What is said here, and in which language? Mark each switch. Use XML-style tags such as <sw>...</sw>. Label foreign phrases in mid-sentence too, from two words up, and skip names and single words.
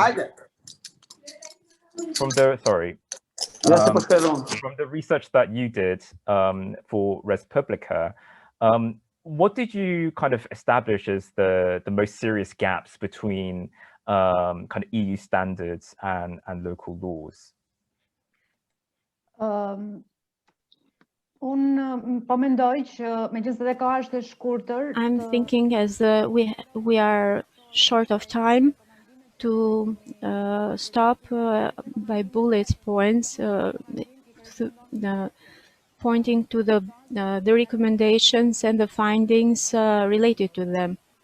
<en>from the research that you did for Res Publica, what did you kind of establish as the most serious gaps between kind of EU standards and local laws?</en> <sq>Po mendoj që megjithëse koha është e shkurtër.</sq> <en>I'm thinking as we are short of time to stop by bullet points, pointing to the recommendations and the findings related to them.</en>